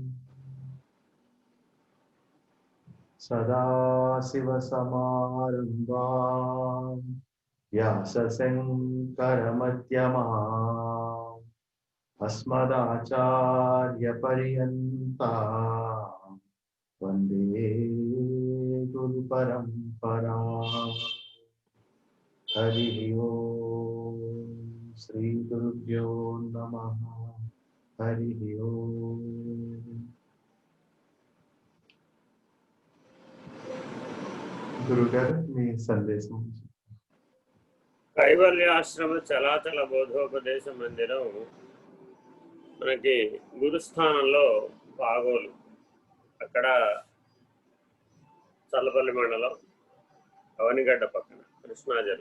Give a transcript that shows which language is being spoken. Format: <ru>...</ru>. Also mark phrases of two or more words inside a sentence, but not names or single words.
<sa>सदाशिवसमारम्भां व्यासशङ्करमध्यमाम् अस्मदाचार्यपर्यन्तां वन्दे गुरुपरम्पराम्। हरिः ओम् श्रीगुरुभ्यो नमः। हरिः ओम्।</sa> <te>గురుగారు మీ సందేశం. కైవల్యాశ్రమ చలాచల బోధోపదేశ మందిరం మనకి గురుస్థానంలో పాగోలు, అక్కడ చల్లపల్లి మండలం అవనిగడ్డ పక్కన కృష్ణా జిల్లా.</te>